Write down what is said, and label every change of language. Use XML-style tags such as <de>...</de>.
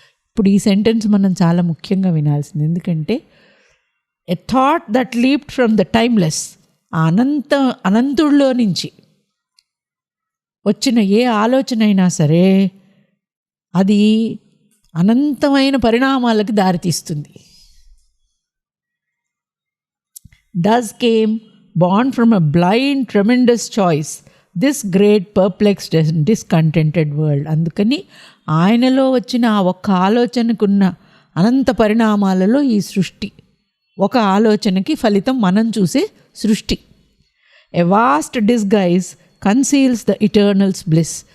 <te>ఇప్పుడు ఈ సెంటెన్స్ మనం చాలా ముఖ్యంగా వినాల్సింది. ఎందుకంటే</te> <en>a thought that leaped from the timeless,</en> <te>అనంతుడిలో నుంచి వచ్చిన ఏ ఆలోచన అయినా సరే అది అనంతమైన పరిణామాలకు దారితీస్తుంది.</te> <en>Thus came, born from a blind, tremendous choice, this great perplexed and discontented world.</en> <te>అందుకని ఆయనలో వచ్చిన ఆ ఒక్క ఆలోచనకున్న అనంత పరిణామాలలో ఈ సృష్టి, ఒక ఆలోచనకి ఫలితం మనం చూసే సృష్టి.</te> <en>A vast disguise conceals the eternals bliss.</en>